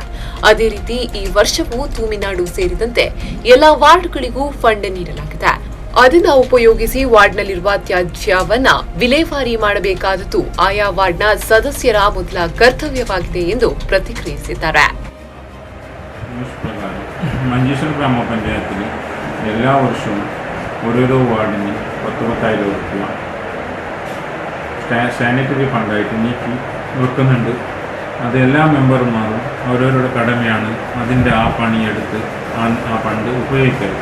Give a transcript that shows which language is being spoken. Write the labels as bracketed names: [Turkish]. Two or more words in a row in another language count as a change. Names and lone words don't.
[Kannada] ಅದೇ ರೀತಿ ಈ ವರ್ಷವೂ ತೂಮಿನಾಡು ಸೇರಿದಂತೆ ಎಲ್ಲಾ ವಾರ್ಡ್ಗಳಿಗೂ ಫಂಡ್ ನೀಡಲಾಗಿದೆ. ಅದನ್ನು ಉಪಯೋಗಿಸಿ ವಾರ್ಡ್ನಲ್ಲಿರುವ ತ್ಯಾಜ್ಯವನ್ನ ವಿಲೇವಾರಿ ಮಾಡಬೇಕಾದದ್ದು ಆಯಾ ವಾರ್ಡ್ನ ಸದಸ್ಯರ ಮೊದಲ ಕರ್ತವ್ಯವಾಗಿದೆ ಎಂದು ಪ್ರತಿಕ್ರಿಯಿಸಿದ್ದಾರೆ. [Malayalam] മഞ്ചേശ്വര ഗ്രാമ പഞ്ചായത്തിൽ എല്ലാ വർഷവും ഓരോരോ വാർഡിന് 10,000 രൂപ സാനിറ്ററി ഫണ്ടായിട്ട് നീക്കി വെക്കുന്നുണ്ട്. അത് എല്ലാ മെമ്പർമാരും ഓരോരുടെ കടമയാണ് അതിൻ്റെ ആ പണിയെടുത്ത് ആ ഫണ്ട് ഉപയോഗിക്കരുത്.